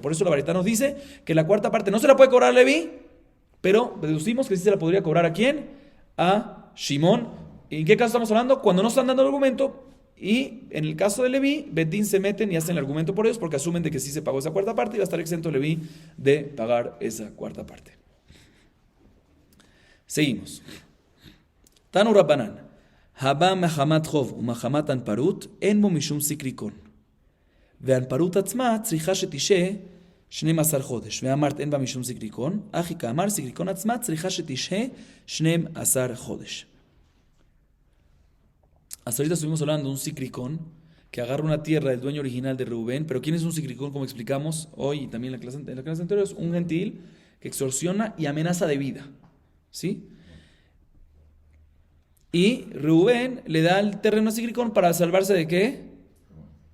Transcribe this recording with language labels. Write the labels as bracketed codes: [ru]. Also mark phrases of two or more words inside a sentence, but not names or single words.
[es] Por eso la Baraita nos dice que la cuarta parte no se la puede cobrar a Leví, pero deducimos que sí se la podría cobrar ¿a quién? A Shimón. ¿En qué caso estamos hablando? Cuando no están dando el argumento. Y en el caso de Leví, bedín se meten y hacen el argumento por ellos porque asumen de que sí se pagó esa cuarta parte y va a estar exento Leví de pagar esa cuarta parte. Seguimos. [he] תנו רבנן. הבא מחמת חוב ומחמת אנפרות אין בו משום סיקריקון. והנפרות עצמה צריכה שתשהה 12 חודש. ואמרת אין בה משום סיקריקון, אחי כאמר סיקריקון עצמה צריכה שתשהה 12 חודש. [es] Hasta ahorita estuvimos hablando de un sicricón que agarra una tierra del dueño original de Reubén, pero ¿quién es un sicricón? Como explicamos hoy y también en la clase anterior, es un gentil que extorsiona y amenaza de vida, ¿sí? Y Reubén le da el terreno a sicricón para salvarse ¿de qué?